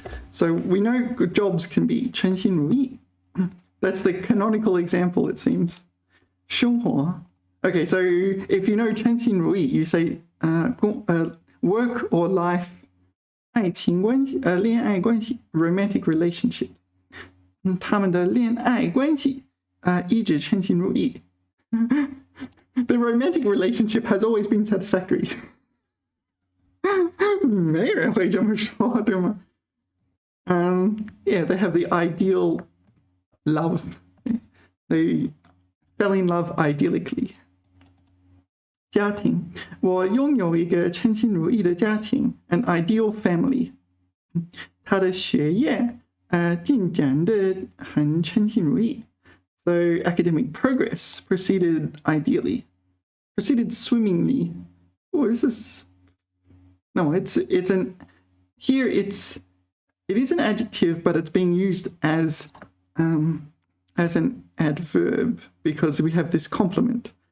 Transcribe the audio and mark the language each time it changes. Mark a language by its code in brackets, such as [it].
[en] So we know good jobs can be 称心如意. That's the canonical example, it seems. [zh] 生活. [en] Okay, so if you know 称心如意, you say work or life [zh] 爱情关系, 恋爱关系, [en] romantic relationship. [zh] 他们的恋爱关系一直称心如意. [en] The romantic relationship has always been satisfactory. [zh] 没人会这么说，对吗? [en] Yeah, they have the ideal love. They fell in love idyllically. [zh] 家庭，我拥有一个称心如意的家庭 [en] an ideal family. [zh] 他的学业进展得很称心如意. [en] So academic progress proceeded ideally, proceeded swimmingly. Oh, this is no, it is an adjective, but it's being used as an adverb because we have this complement.